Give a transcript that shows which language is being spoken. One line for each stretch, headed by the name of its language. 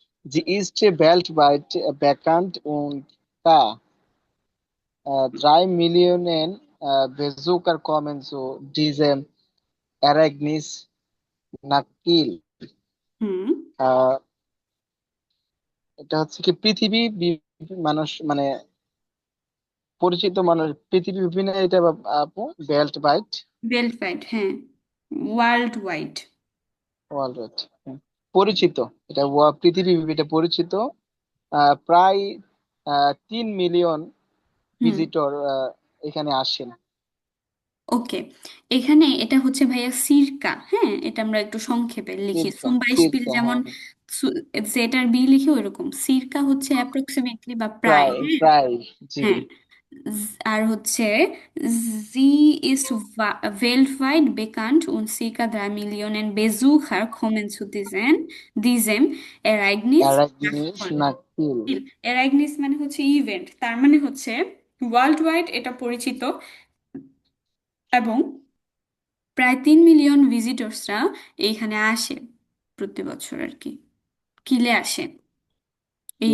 German: Sie ist weltweit bekannt und da 3 Millionen Besucher kommen zu diesem Ereignis nach Kiel। হুম,
Bangla: আহ, এটা হচ্ছে কি পৃথিবী মানুষ মানে পরিচিত মানুষ পৃথিবী বিভিন্ন এটা আপু
German: বেল্ট বাইট বেল্ট ফাইট,
Bangla: হ্যাঁ, ওয়ার্ল্ড ওয়াইড। ওয়ার্ল্ড ওয়াইড পরিচিত। এটা পৃথিবী এটা পরিচিত। প্রায় 3 মিলিয়ন হুম, ভিজিটর এখানে আসেন। ওকে। এখানে এটা হচ্ছে ভাইয়া সিরকা। হ্যাঁ, এটা আমরা একটু সংক্ষেপে লিখি, সিরকা
German: সুম বাইশপিল
Bangla: সিরকা, যেমন হ্যাঁ। যেটার বি লিখি ওইরকম সিরকা হচ্ছে অ্যাপ্রক্সিমেটলি বা প্রায়। প্রায় হ্যাঁ, প্রায়, জি। হ্যাঁ। আর হচ্ছে
German: জি ইস weltweit bekannt und circa 3 Millionen Besucher kommen zu diesem Ereignis nach অ্যারাগনিস Kiel।
Bangla: নাকিল। Ereignis মানে হচ্ছে ইভেন্ট, তার মানে হচ্ছে ওয়ার্ল্ড ওয়াইড এটা পরিচিত, এবং প্রায় 3 মিলিয়ন ভিজিটর্সরা এইখানে আসে প্রতি বছর আর কি, কিলে আসে এই